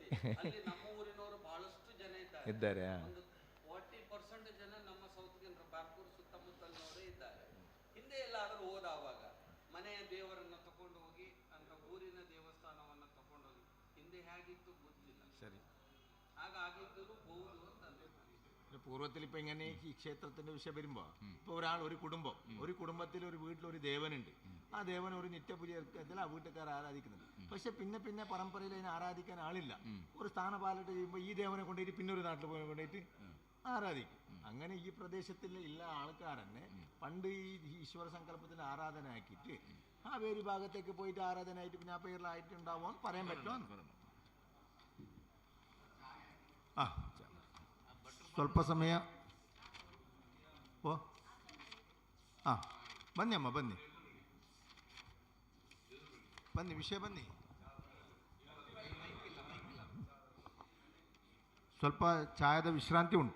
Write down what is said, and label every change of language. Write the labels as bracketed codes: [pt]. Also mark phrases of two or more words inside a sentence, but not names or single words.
[kn] ಅಲ್ಲಿ ನಮ್ಮ ಊರಿನವರು ಬಹಳಷ್ಟು ಜನ ಇದ್ದಾರೆ. ಒಂದು 40% ಜನ ನಮ್ಮ ಸೌತ್ ಕೇಂದ್ರ ಬಾರ್ಕೂರ್ ಸುತ್ತಮುತ್ತಲಿನವರೇ ಇದ್ದಾರೆ. ಹಿಂದೆ ಎಲ್ಲಾದರೂ ಹೋದಾವಾಗ ಮನೆಯ ದೇವರನ್ನ ತಗೊಂಡು ಹೋಗಿ ಅಂತ ಊರಿನ ದೇವಸ್ಥಾನವನ್ನ ತಗೊಂಡು ಹೋಗಿ ಹಿಂದೆ ಹೇಗಿತ್ತು ಗೊತ್ತಿಲ್ಲ. ಸರಿ. ആകാകിദ്തൊരു പോകുന്നു [ml] പൂർവ്വത്തിൽ ഇപ്പം ഇങ്ങനെ ഈ ക്ഷേത്രത്തിന്റെ വിഷയം വരുമ്പോൾ ഇപ്പോൾ ഒരു കുടുംബത്തിൽ ഒരു വീട്ടിലൊരു ദേവനുണ്ട്. ആ ദേവൻ ഒരു നിത്യപൂജയിൽ ആ വീട്ടുകാർ ആരാധിക്കുന്നുണ്ട്. പക്ഷെ പിന്നെ പരമ്പരയിൽ അതിനെ ആരാധിക്കാൻ ആളില്ല. ഒരു സ്ഥാനപാലിട്ട് ചെയ്യുമ്പോൾ ഈ ദേവനെ കൊണ്ടുപോയിട്ട് പിന്നെ ഒരു നാട്ടിൽ കൊണ്ടുപോയിട്ട് ആരാധിക്കും. അങ്ങനെ ഈ പ്രദേശത്തിൽ ഉള്ള ആൾക്കാരെന്നെ പണ്ട് ഈ ഈശ്വര സങ്കല്പത്തിന് ആരാധന ആക്കിയിട്ട് ആ വേരി ഭാഗത്തേക്ക് പോയിട്ട് ആരാധന ആയിട്ട് പിന്നെ ആ പേരിലായിട്ടുണ്ടാവുമോ എന്ന് പറയാൻ പറ്റുമോ? [kn] ಸ್ವಲ್ಪ ಸಮಯ ಬನ್ನಿ ಅಮ್ಮ, ಬನ್ನಿ ವಿಷಯ ಬನ್ನಿ. ಸ್ವಲ್ಪ ಚಾಯದ ವಿಶ್ರಾಂತಿ ಉಂಟು.